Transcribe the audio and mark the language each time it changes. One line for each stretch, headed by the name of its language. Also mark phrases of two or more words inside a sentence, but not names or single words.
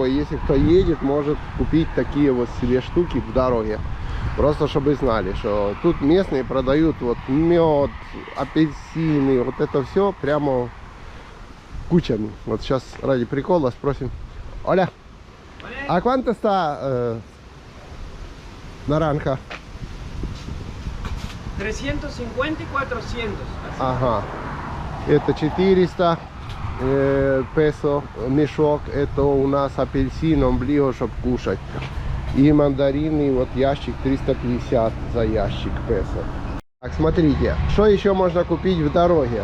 Russian: Если кто едет, может купить такие вот себе штуки в дороге. Просто чтобы знали, что тут местные продают вот мед, апельсины, вот это все прямо кучами. Вот сейчас ради прикола спросим.
Spanish: Оля, а quanto está naranja? 350 y 400.
Russian: Ага. Это 400 песо мешок. Это у нас апельсин, он ближе, чтобы кушать. И мандарины, вот ящик 350 за ящик песо. Так, смотрите, что еще можно купить в дороге.